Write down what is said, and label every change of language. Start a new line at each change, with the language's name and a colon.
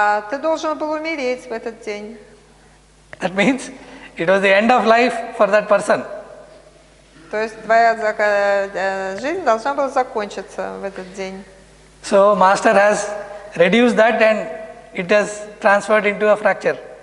Russian: Ты должен был умереть в этот день.
English: That means it was the end of life for that person.
Russian: То есть твоя жизнь должна была закончиться в этот день.
English: So Master has reduced that and it has transferred into a fracture.